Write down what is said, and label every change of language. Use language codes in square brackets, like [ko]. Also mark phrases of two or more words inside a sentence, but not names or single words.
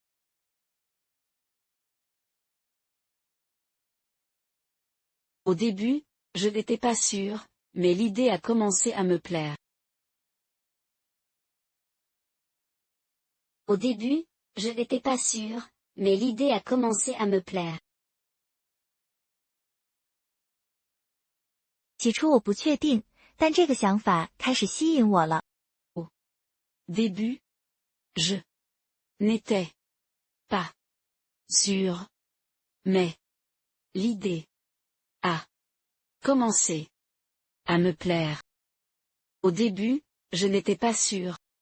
[fr] Au début, je n'étais pas sûre, mais l'idée a commencé à me plaire. Au début, je n'étais pas sûre, mais l'idée a commencé à me plaire. [zh] 起初我不确定，但这个想法开始吸引我了。 [fr] Début, je n'étais pas sûre, mais l'idée a commencé à me plaire. Au début, je n'étais pas sûre.